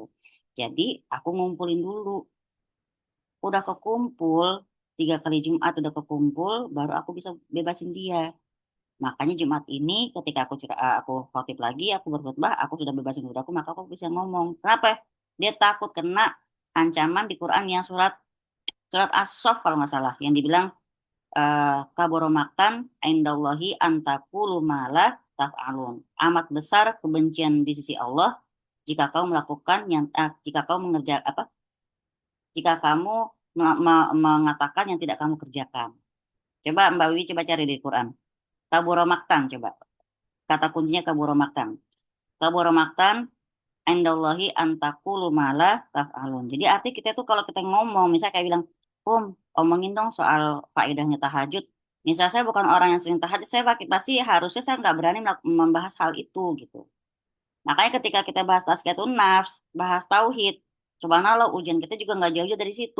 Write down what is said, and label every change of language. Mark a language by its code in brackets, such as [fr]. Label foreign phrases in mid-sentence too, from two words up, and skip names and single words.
[id] Jadi aku ngumpulin dulu. Udah kekumpul 3 kali Jumat udah kekumpul, baru aku bisa bebasin dia. Makanya Jumat ini ketika aku khotib lagi, aku berkhutbah, aku sudah bebasin budakku, maka aku bisa ngomong. Kenapa? Dia takut kena ancaman di Quran yang surat surat As-Saff kalau nggak salah, yang dibilang [ar] كبر مقتا عند الله أن تقولوا ما لا تفعلون. [id] Amat besar kebencian di sisi Allah jika kau melakukan jika kau mengerjakan jika kamu mengatakan yang tidak kamu kerjakan. Coba Mbak Wiwi coba cari di Quran. [ar] كبر مقتا [id] coba. Kata kuncinya [ar] كبر مقتا. كبر مقتا عند الله أن تقولوا ما لا تفعلون. [id] Jadi arti kita tuh kalau kita ngomong, misalnya kayak bilang, omongin dong soal faedahnya tahajud. Misalnya saya bukan orang yang sering tahajud, pasti harusnya saya nggak berani membahas hal itu gitu. Makanya ketika kita bahas [ar] تزكية النفس, [id] bahas tauhid, subhanallah ujian kita juga nggak jauh-jauh dari situ.